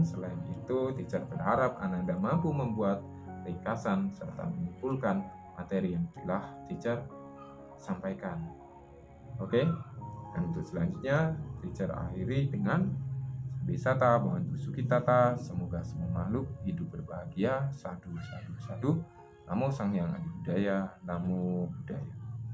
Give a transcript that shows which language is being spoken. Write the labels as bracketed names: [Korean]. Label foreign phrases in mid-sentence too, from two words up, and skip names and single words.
[Indonesian] Selain itu, teacher berharap Anda mampu membuat ringkasan serta menyimpulkan materi yang telah teacher sampaikan. Oke, dan untuk selanjutnya teacher akhiri dengan [Pali] Bisata Bhavantu Sukhitata. [Indonesian] Semoga semua makhluk hidup berbahagia. [Pali] Sadu, sadu, sadu. Namo Sang Hyang Adi Budaya. Namo Buddhaya.